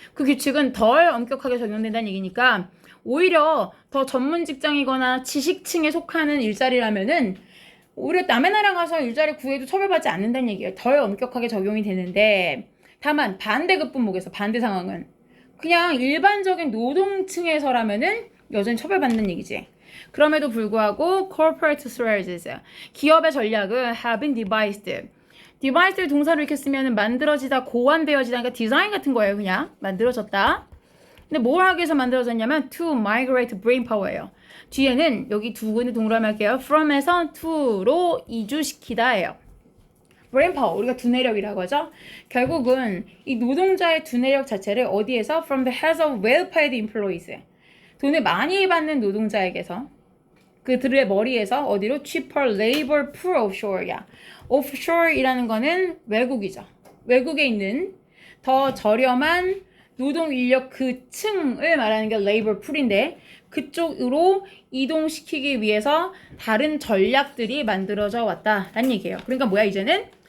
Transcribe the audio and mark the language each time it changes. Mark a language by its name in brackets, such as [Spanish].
[Korean] 그 규칙은 덜 엄격하게 적용된다는 얘기니까 오히려 더 전문 직장이거나 지식층에 속하는 일자리라면은 오히려 남의 나라 가서 일자리 구해도 처벌받지 않는다는 얘기예요. 덜 엄격하게 적용이 되는데 다만 반대급 분목에서 반대 상황은 그냥 일반적인 노동층에서라면은 여전히 처벌받는 얘기지. 그럼에도 불구하고 [English] corporate strategies, [Korean] 기업의 전략을 [English] have been devised. [Korean] devised 동사로 이렇게 쓰면 만들어지다, 고안되어지다, 그러니까 디자인 같은 거예요. 그냥 만들어졌다. 근데 뭘 하기 위해서 만들어졌냐면 [English] to migrate brain power [Korean] 예요. 뒤에는 여기 두 군데 동그라미 할게요. from에서 to로 이주시키다예요. brain power, 우리가 두뇌력이라고 하죠. 결국은 이 노동자의 두뇌력 자체를 어디에서? [English] from the hands of well-paid employees. [Korean] 돈을 많이 받는 노동자에게서 그들의 머리에서 어디로? [English] cheaper labor pool offshore야. [Korean] offshore이라는 거는 외국이죠. 외국에 있는 더 저렴한 노동 인력 그 층을 말하는 게 labor pool인데 그쪽으로 이동시키기 위해서 다른 전략들이 만들어져 왔다라는 얘기예요. 그러니까 뭐야 이제는?